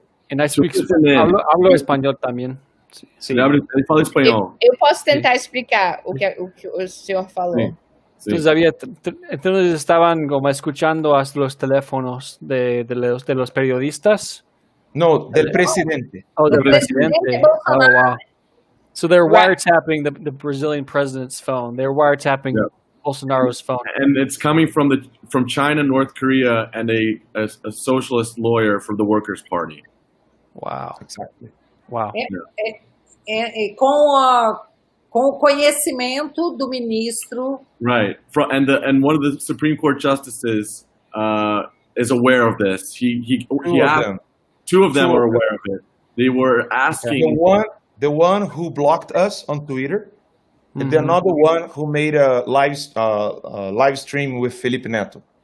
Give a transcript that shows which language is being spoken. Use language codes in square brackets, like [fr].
[en] And I speak [es] hablo español también. [pt] Sí. Ele fala espanhol. Eu posso tentar explicar o que o senhor falou. [es] Sí. Entonces estaban como escuchando a los teléfonos de los periodistas. No, del presidente. Oh, del presidente. Oh, wow. [en] So they're wiretapping the Brazilian president's phone. They're wiretapping Bolsonaro's phone. And it's coming from China, North Korea, and a socialist lawyer from the Workers' Party. Wow. Exactly. Wow. [pt] Com o conhecimento do ministro. [en] Right. And one of the Supreme Court justices is aware of this. Two of them are aware of it. They were asking... The one who blocked us on Twitter, and the another one who made a live stream with Felipe Neto.